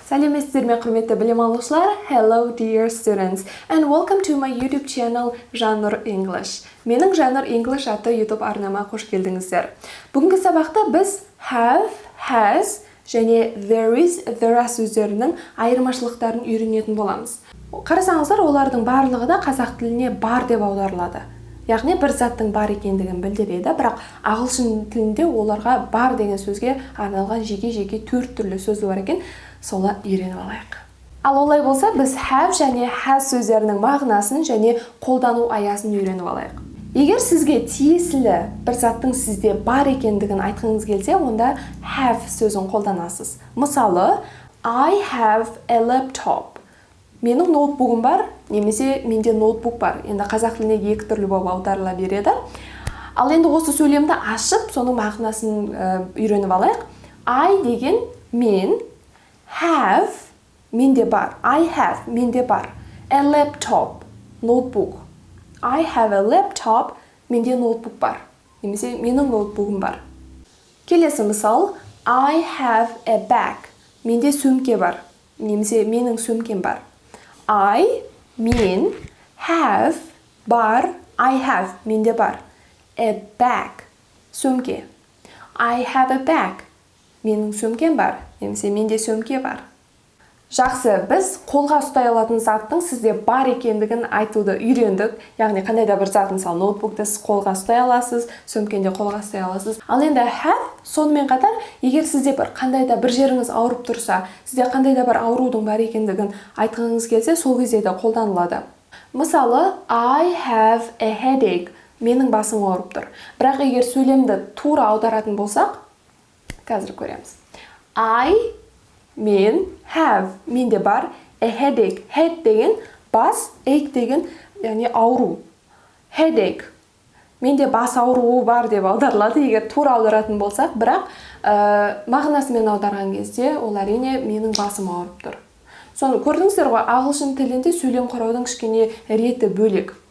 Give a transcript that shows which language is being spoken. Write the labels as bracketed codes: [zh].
[kk] Сәлеметсіздер ме құрметті білім алушылар? [en] Hello dear students and welcome to my YouTube channel Жаннұр English. [kk] Менің Жаннұр English атты YouTube арнама қош келдіңіздер. Бүгінгі сабақта біз have, has және there is, there are сөздерінің айырмашылықтарын үйренетін боламыз. Қарасаңыздар, олардың барлығы да қазақ тіліне бар деп аударылады. Яғни бір заттың бар екендігін білдіреді, бірақ ағылшын тілінде оларға бар деген сөзге арналған жеке-жеке 4 түрлі сөзі бар екен. Соны үйреніп алайық. Ал олай болса, біз have және has сөздерінің мағынасын және қолдану аясын үйреніп алайық. Егер сізге тиесілі бір заттың сізде бар екендігін айтқыңыз келсе, онда have сөзін қолданасыз. [en] Мысалы, I have a laptop. [kk] Менің ноутбугым бар, немесе менде ноутбук бар. Енді қазақ тіліне 2 түрлі болып аударыла береді. Ал енді осы сөйлемді ашып, соның мағынасын үйреніп алайық. I деген мен, have менде бар. [en] I have [kk] менде бар. [en] A laptop ноутбук. I have a laptop [kk] менде ноутбук бар. Немесе менің ноутбугым бар. [en] Келесі мысал, I have a bag. [kk] Менде сөмке бар. Немесе менің сөмкем бар. I мен have бар. [en] I have [kk] менде бар. [en] A bag сөмке. I have a bag. [kk] Менің сөмкем бар. Немесе менде сөмке бар. Жақсы, біз қолға ұстай алатын заттың сізде бар екендігін айтуды үйрендік. Яғни қандай да бір зат, мысалы ноутбукты сіз қолға ұстай аласыз, сөмкенде қолға ұстай аласыз. Ал енді have сонымен қатар, егер сізде қандай да бір жеріңіз ауырып тұрса, сізде қандай да бір аурудың бар екендігін айтқыңыз келсе, сол кезде де қолданылады. [en] Мысалы, I have a headache. [kk] Менің басым ауырып тұр. Бірақ егер сөйлемді тура аударатын болсақ, қазір көреміз. I мен have менде бар a headache. Head деген бас, ache деген яғни ауру. Headache менде бас ауруы бар деп аударылады, егер тура аударатын болсақ, бірақ мағынасымен аударған кезде ол әрине менің басым ауырып тұр. Соны көрдіңіздер ғой, ағылшын тілінде сөйлем құраудың кішкене реті бөлек.